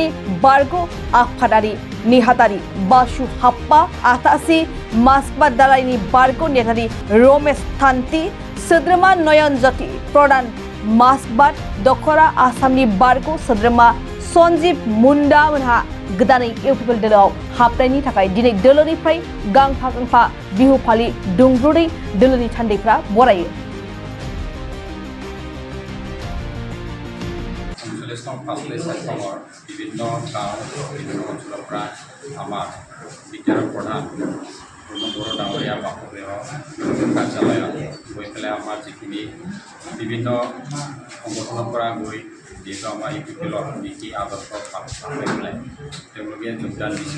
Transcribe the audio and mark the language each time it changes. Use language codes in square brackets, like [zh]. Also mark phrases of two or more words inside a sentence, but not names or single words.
[brx] बारग' आफादारि नेहाथारि बासु हाप्पा, आतासी मासबा दालायनि बारग' नेहाथारि रमेश थान्ति, सोद्रोमा नयन ज्योति प्रधान मासबाद दखरा आसामनि बारग' सोद्रोमा सन्जीब मुन्डा मोनहा गोदानै इउपिपिएल दोलोआव हाबनायनि थाखाय दिनै दोलोनिफ्राय गांफा गांफा बिहु फालि दुंब्रुदै दोलोनि थान्दैफ्रा बरायो। [as] বিভিন্ন গাঁও বিভিন্ন অঞ্চলৰ পৰা আমাৰ বিদ্যালয়ৰ প্ৰধান বড়ো ডাঙৰীয়া বাসগৃহ কাৰ্যালয়ত গৈ পেলাই আমাৰ যিখিনি বিভিন্ন সংগঠনৰ পৰা গৈ যিহেতু আমাৰ ইউপিপিএলৰ নীতি আদৰ্শ লৈ পেলাই তেওঁলোকে যোগদান দিছে।